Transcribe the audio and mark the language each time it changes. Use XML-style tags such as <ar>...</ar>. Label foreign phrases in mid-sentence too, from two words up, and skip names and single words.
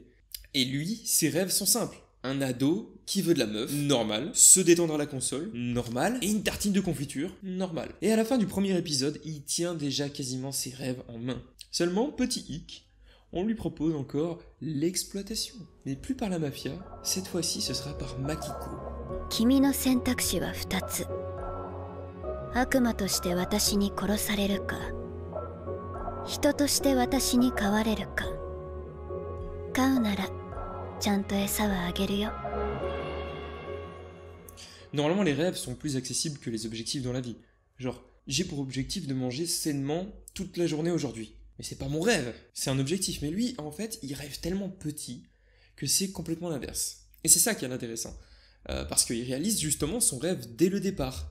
<fr>Et lui, ses rêves sont simples. Un ado qui veut de la meuf, normal, se détendre à la console, normal, et une tartine de confiture, normal. Et à la fin du premier épisode, il tient déjà quasiment ses rêves en main. Seulement, petit hic, on lui propose encore l'exploitation. Mais plus par la mafia, cette fois-ci ce sera par Makiko.</fr> <ja>君の選択肢は2つ。悪魔として私に殺されるか、人として私に飼われるか。飼うならちゃんと餌はあげるよ。</ja> <fr>Normalement, les rêves sont plus accessibles que les objectifs dans la vie. Genre, j'ai pour objectif de manger sainement toute la journée aujourd'hui. Mais c'est pas mon rêve, c'est un objectif. Mais lui, en fait, il rêve tellement petit que c'est complètement l'inverse. Et c'est ça qui est intéressant. Parce qu'il réalise justement son rêve dès le départ.</fr>